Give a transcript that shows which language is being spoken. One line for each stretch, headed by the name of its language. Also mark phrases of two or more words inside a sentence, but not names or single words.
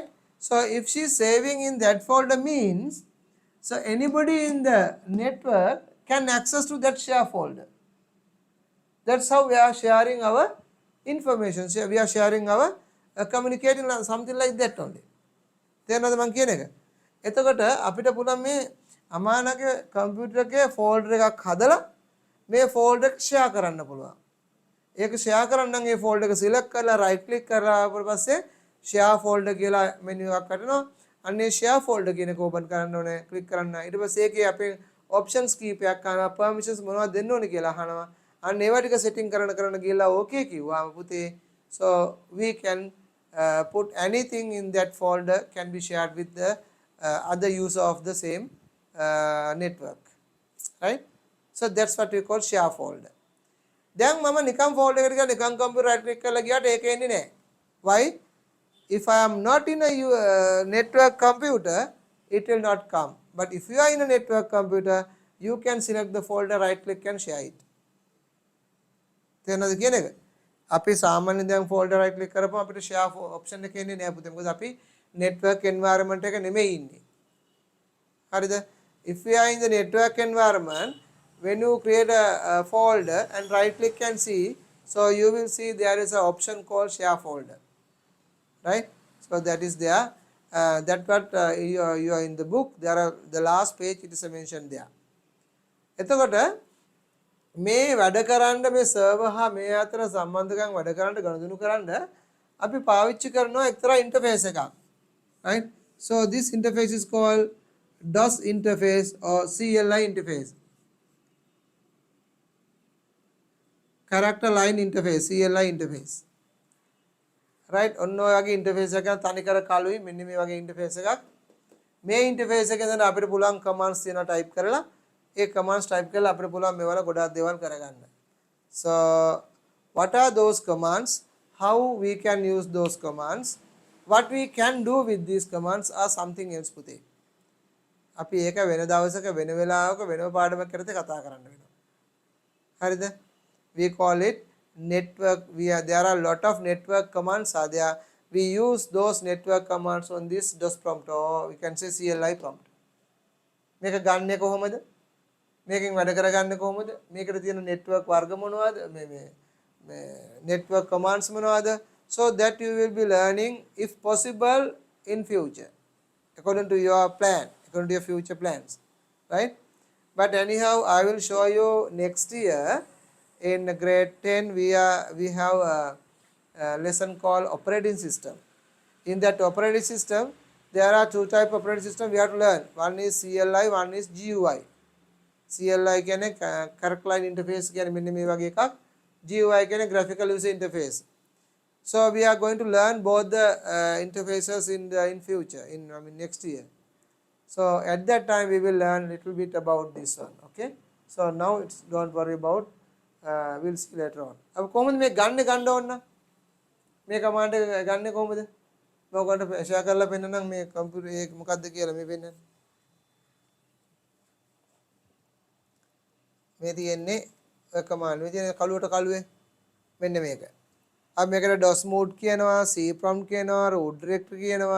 English: So if she is saving in that folder means, so anybody in the network can access to that share folder. That's how we are sharing our information. So we are sharing our communicating something like that only.
Sinhala: තේරෙනවද මම කියන එක? එතකොට අපිට පුළුවන් මේ අමානගේ කම්පියුටර් එකේ ෆෝල්ඩර් එකක් හදලා මේ ෆෝල්ඩර් එක ෂෙයා කරන්න පුළුවන්. ඒක ෂෙයා කරන්න නම් ඒ ෆෝල්ඩර් එක සිලෙක්ට් කරලා
English: right click
Sinhala: කරලා ඊට පස්සේ
English: share folder
Sinhala: කියලා මෙනු එකක් හදනවා. අන්න ඒ
English: share folder
Sinhala: කියන එක ඕපන් කරන්න ඕනේ, ක්ලික් කරන්න. ඊට පස්සේ ඒකේ අපේ ඔප්ෂන්ස් කීපයක් අහනවා, පර්මිෂන්ස් මොනවද දෙන්න ඕනේ කියලා අහනවා. අන්න ඒවා ටික සෙටින් කරන ගිහලා ඕකේ කිව්වාම පුතේ,
English: so we can put anything in that folder can be shared with the other user of the same network, right? So that's what we call share folder.
Sinhala: දැන් මම නිකම් ෆෝල්ඩර් එකට ගිහලා නිකම්
English: computer right click
Sinhala: කරලා ගියාට ඒක එන්නේ නැහැ.
English: Why? If I am not in a network computer, it will not come. But if you are in a network computer, you can select the folder, right click and share it.
Sinhala: තේරෙනවද කියන එක? අපි සාමාන්‍යයෙන් දැන්
English: folder right click
Sinhala: කරපුවම අපිට
English: share option
Sinhala: එක එන්නේ නැහැ පුතේ. මොකද අපි
English: network environment
Sinhala: එක නෙමෙයි ඉන්නේ. හරිද?
English: If we are in the network environment, when you create a folder and right click and see, so you will see there is an option called share folder, right? So that is there. That what you are in the book, there are the last page it is mentioned there.
Sinhala: එතකොට මේ වැඩ කරන්න මේ සර්වර් හා මේ අතර සම්බන්ධකම් වැඩ කරන්න ගනුදෙනු කරන්න අපි පාවිච්චි කරනවා එක්තරා ඉන්ටර්ෆේස් එකක්,
English: right? So this interface is called DOS interface or CLI interface, character line interface, CLI interface, right?
Sinhala: ඔන්න ඔය වගේ ඉන්ටර්ෆේස් එකක් තනිකර කළුයි මෙන්න මේ වගේ ඉන්ටර්ෆේස් එකක්. මේ ඉන්ටර්ෆේස් එකෙන් දැන් අපිට පුළුවන් කමාන්ඩ්ස් තියෙනවා ටයිප් කරලා ඒ කමාන්ඩ්ස් ටයිප් කරලා අපිට පුළුවන් මේවල ගොඩාක් දේවල් කරගන්න.
English: So what are those commands? How we can use those commands? What we can do with these commands are something else පුතේ.
Sinhala: අපි ඒක වෙන දවසක වෙන වෙලාවක වෙනම පාඩමක් කරලා කතා කරන්න වෙනවා. හරිද?
English: We call it network. There are a lot of network commands are there. We use those network commands on this DOS prompt, or we can say CLI prompt.
Sinhala: මේක ගන්නෙ කොහොමද? මේකෙන් වැඩ කරගන්නේ කොහොමද? මේකට තියෙන network වර්ග මොනවද? මේ
English: network commands
Sinhala: මොනවද?
English: So that you will be learning if possible in future according to your plan, according to your future plans, right? But anyhow, I will show you next year in grade 10 we have a lesson called operating system. In that operating system, there are two type of operating system we have to learn. One is CLI, one is GUI. CLI කියන්නේ correct line interface
Sinhala: කියන්නේ මෙන්න මේ වගේ එකක්.
English: GUI කියන්නේ graphical user interface. So we are going to learn both the interfaces in future next year. So at that time we will learn little bit about this one. Okay. So now it's don't worry about. We'll see later on. अब
Sinhala: කොහොමද මේ ගන්න ඕන? මේ command එක ගන්න කොහොමද? මම ඔයගොල්ලන්ට share කරලා පෙන්නනම් මේ computer එක මොකක්ද කියලා මේ පෙන්නන්න. මේ තියෙන්නේ ඔය command. මේ තියෙන කළුවට කළුවේ මෙන්න මේක. අපි මේකට
English: DOS mode
Sinhala: කියනවා,
English: C prompt
Sinhala: කියනවා,
English: root directory
Sinhala: කියනවා.